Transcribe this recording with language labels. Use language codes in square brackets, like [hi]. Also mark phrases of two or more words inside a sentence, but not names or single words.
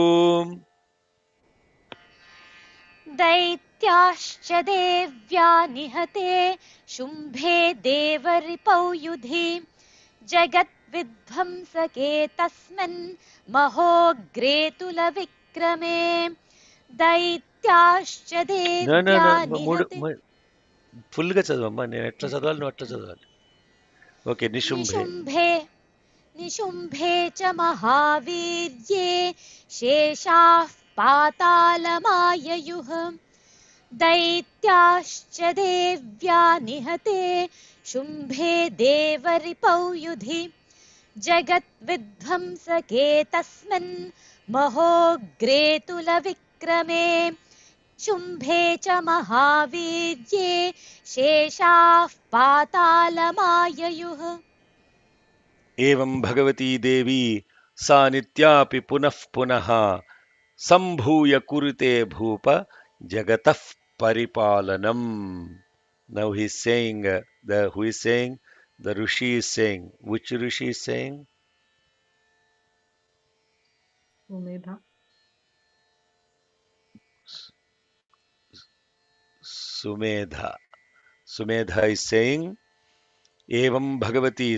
[sa] दैत्याश्च देव्या निहते शुम्भे देवरिपौ युधि जगद्विध्वंसके तस्मिन् महोग्रेतुलविक्रमे दैत्याश्च [en] No, no, [sa] देव्या [en] no. [sa] निहते [te] ఫుల్గా చదవమ్మా, నేను ఎట్లా చదవాలి నువ్వు అట్లా చదవాలి. ఓకే. నిశుంభే [sa] निशुम्भे निशुम्भे च महावीर्ये शेषाः पातालमाययुः दैत्याश्च देव्या निहते शुम्भे देवरिपौ युधि जगद्विध्वंसके तस्मिन् महोग्रेतुलविक्रमे शुम्भे च महावीर्ये शेषाः पातालमाययुः. एवं भगवती देवी सा नित्यापि पुनः पुनः संभूय कुरुते भूप जगतः परिपालनम. [en] Now he is saying, who is saying? The Rishi is saying. Which Rishi is saying? Sumedha. Sumedha. Sumedha is saying [sa] एवं भगवती.